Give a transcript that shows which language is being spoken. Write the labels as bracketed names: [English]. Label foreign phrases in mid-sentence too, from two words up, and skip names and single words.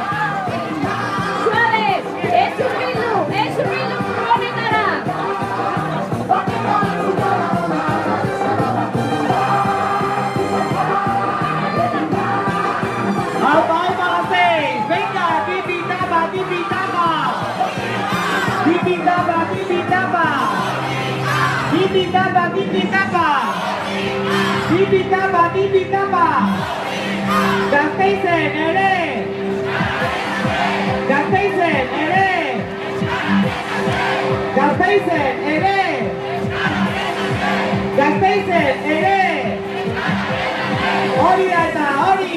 [Spanish] Suave! [Basque] Ez urbildu furgonetara! [Spanish] ¡Aupa, Gasteiz! ¡Venga! ¡Tipi-tapa, tipi-tapa! ¡Tipi-tapa, tipi-tapa! ¡Tipi-tapa, tipi-tapa! ¡Tipi-tapa, tipi-tapa! [Basque] Gasteizen ere! Gasteizen ere! Gasteizen ere! Gasteizen ere! Hori da eta hori!